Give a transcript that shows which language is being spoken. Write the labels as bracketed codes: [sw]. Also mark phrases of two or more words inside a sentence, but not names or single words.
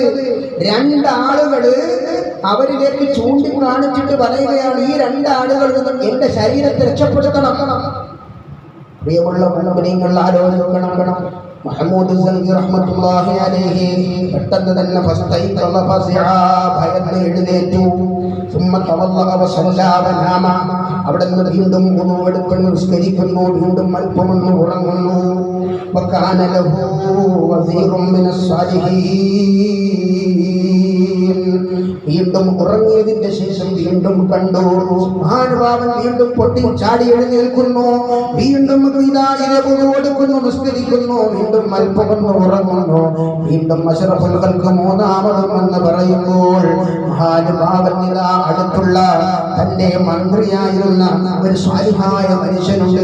[ml] രണ്ടാളുകള് അവരിലേക്ക് ചൂണ്ടിക്കാണിച്ചിട്ട് പറയുകയാണ്, ഈ രണ്ടാളുകളിൽ നിന്നും എന്റെ ശരീരത്തെ രക്ഷപ്പെടുത്തണം. പ്രിയമുള്ള മുഅ്മിനീങ്ങൾ ആലോചിക്കണം. മുഹമ്മദ് സല്ലി [ar] رحمة الله عليه [ml] പെട്ടെന്ന് തന്നെ [ar] فاستيقظ فزعا [ml] ഭയന്ന് എഴുന്നേറ്റു. [ar] ثم تولى وصلى ونام. [ml] അവിടെ നിന്ന് വീണ്ടും ഉണവെടുക്കുന്നു, നിസ്കരിക്കുന്നു, വീണ്ടും അല്പമൊന്ന് ഉറങ്ങുന്നു. [ar] وكان له وزير من الصالحين. [ml] വീണ്ടും ഉറങ്ങിയതിന്റെ ശേഷം വീണ്ടും കണ്ടു മഹാനുഭാവൻ വീണ്ടും പൊട്ടി ചാടി എഴുന്നേൽക്കുന്നു. വീണ്ടും കൊടുക്കുന്നു, നിസ്കരിക്കുന്നു, വീണ്ടും അല്പമൊന്ന് ഉറങ്ങുന്നു. വീണ്ടും [ar] أشرف الخلق [ml] മൂന്നാമതും എന്ന് പറയുമ്പോൾ മഹാനുഭാവൻ ഇതാ അടുത്തുള്ള തന്റെ മന്ത്രിയായിരുന്ന ഒരു സ്വാലിഹായ മനുഷ്യനുണ്ട്.